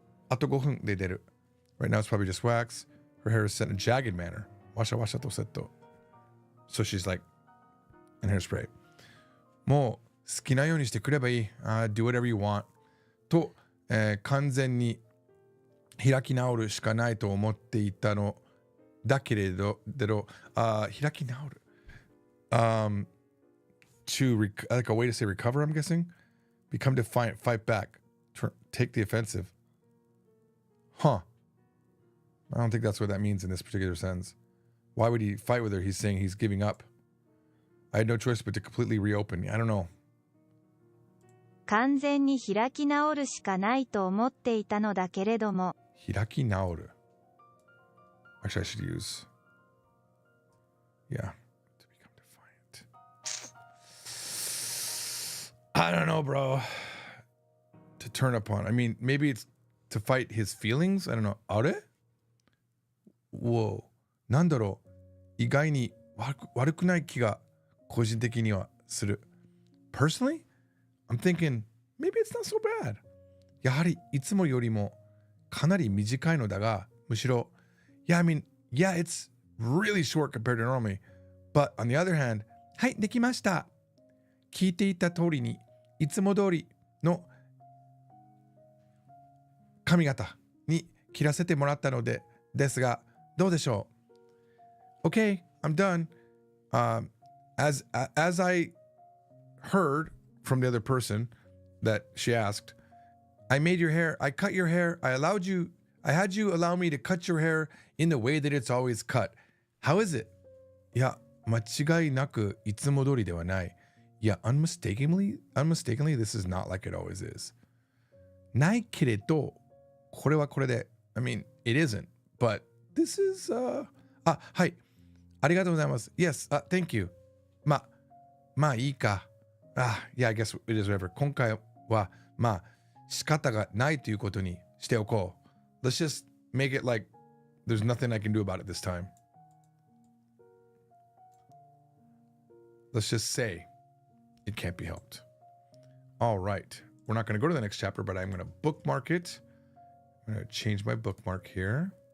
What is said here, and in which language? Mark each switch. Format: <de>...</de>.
<ja>あと5分で出る</ja> <en>right now it's probably just wax her hair is set in a jagged manner</en> <ja>washaとセット</ja> <en>so she's like and hairspray</en> <ja>もう好きなようにしてくればいい</ja> <en>do whatever you want</en> <ja>と、完全に開き直るしかないと思っていたのだけれど開き直る</ja> <en>like a way to say recover, I'm guessing. Become defiant, fight back, take the offensive. Huh. I don't think that's what that means in this particular sentence. Why would he fight with her? He's saying he's giving up. I had no choice but to completely reopen. I don't know.</en> <ja>完全に開き直るしかないと思っていたのだけれども。開き直る.</ja> <en>Actually, I should use... Yeah. To become defiant. I don't know, bro. To turn upon. I mean, maybe it's to fight his feelings? I don't know.</en> <ja>あれ?</ja> <en>Whoa.</en> <ja>なんだろう。意外に悪くない気が個人的にはする.</ja> <en>Personally, I'm thinking maybe it's not so bad.</en> <ja>やはりいつもよりもかなり短いのだが、むしろ、</ja> <en>Yeah, I mean, yeah, it's really short compared to normally. But on the other hand,</en> <ja>はい、できました。聞いていた通りに、いつも通りの髪型に切らせてもらったので、ですが、どうでしょう ?</ja> <en>Okay, I'm done. As I heard from the other person that she asked, I made your hair, I cut your hair, I had you allow me to cut your hair in the way that it's always cut. How is it?</en> <ja>いや、間違いなくいつも通りではない。いや、</ja> <en>unmistakably, this is not like it always is.</en> <ja>ないけれど、これはこれで、</ja> <en>I mean, it isn't, but this is,</en> <ja>はい。ありがとうございます。</ja> <en>Yes, thank you.</en> <ja>まあいいか。</ja> <en>Yeah, I guess it is whatever.</en> <ja>今回は、仕方がないということにしておこう。</ja> <en>Let's just make it like there's nothing I can do about it this time. Let's just say it can't be helped. All right. We're not going to go to the next chapter, but I'm going to bookmark it. I'm going to change my bookmark here.</en>